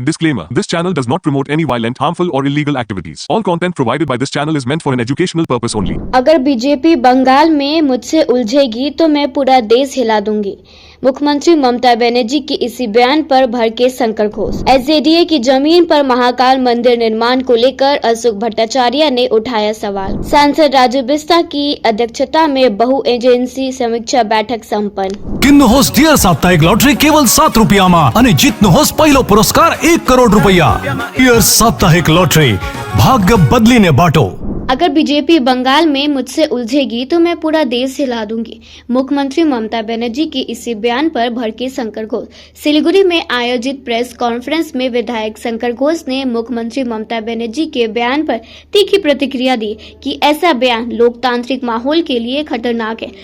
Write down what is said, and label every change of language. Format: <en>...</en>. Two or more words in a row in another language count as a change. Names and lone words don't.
<en>Disclaimer: This channel does not promote any violent, harmful, or illegal activities. All content provided by this channel is meant for an educational purpose only.</en> <hi>अगर बीजेपी बंगाल में मुझसे उलझेगी तो मैं पूरा देश हिला दूंगी। मुख्यमंत्री ममता बनर्जी के इसी बयान पर भड़के शंकर घोष। एसजेडीए की जमीन पर महाकाल मंदिर निर्माण को लेकर अशोक भट्टाचार्य ने उठाया सवाल। सांसद राजू बिस्ता की अध्यक्षता में बहु एजेंसी समीक्षा बैठक संपन्न।</hi> <ne>किन्नुहोस् डियर साप्ताहिक लॉटरी केवल 7 रुपियाँमा अनि जित्नुहोस् पहिलो पुरस्कार 1 करोड रुपैयाँ। डियर साप्ताहिक लॉटरी, भाग्य बदलिने बाटो।</ne> <hi>अगर बीजेपी बंगाल में मुझसे उलझेगी तो मैं पूरा देश हिला दूंगी। मुख्यमंत्री ममता बनर्जी के इसी बयान पर भड़के शंकर घोष। सिलीगुड़ी में आयोजित प्रेस कॉन्फ्रेंस में विधायक शंकर घोष ने मुख्यमंत्री ममता बनर्जी के बयान पर तीखी प्रतिक्रिया दी कि ऐसा बयान लोकतांत्रिक माहौल के लिए खतरनाक है।</hi>